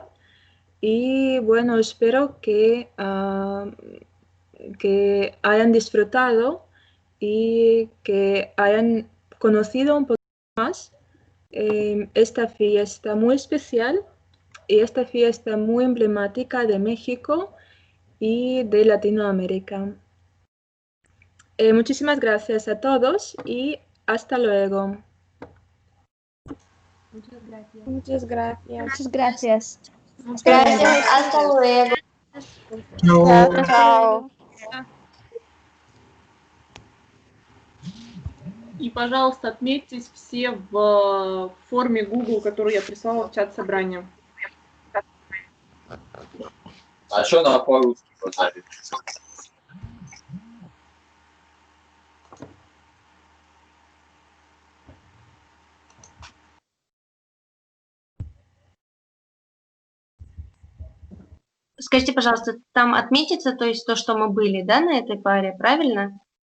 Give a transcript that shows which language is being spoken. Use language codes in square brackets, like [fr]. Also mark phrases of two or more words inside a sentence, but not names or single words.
[es] Y bueno, espero que hayan disfrutado y que hayan conocido un poco más esta fiesta muy especial y esta fiesta muy emblemática de México y de Latinoamérica. Muchísimas gracias a todos y hasta luego. Muchas gracias. Muchas gracias. Muchas gracias. Gracias. Hasta luego. Chao. Chao. [ru] И, пожалуйста, отметьтесь все в форме Google, которую я прислала в чат собрания. А что на по-русски позади? Скажите, пожалуйста, там отметится, то есть то, что мы были, да, на этой паре, правильно?